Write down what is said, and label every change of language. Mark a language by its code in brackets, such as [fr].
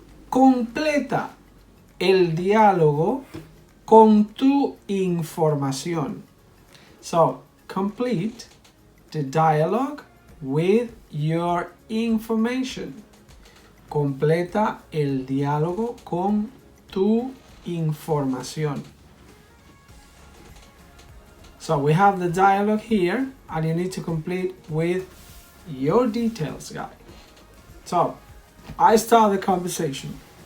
[es] Completa el diálogo con tu información. [en] So, complete the dialogue with your information. [es] Completa el diálogo con tu información. [en] So we have the dialogue here, and you need to complete with your details, guys. So, I start the conversation.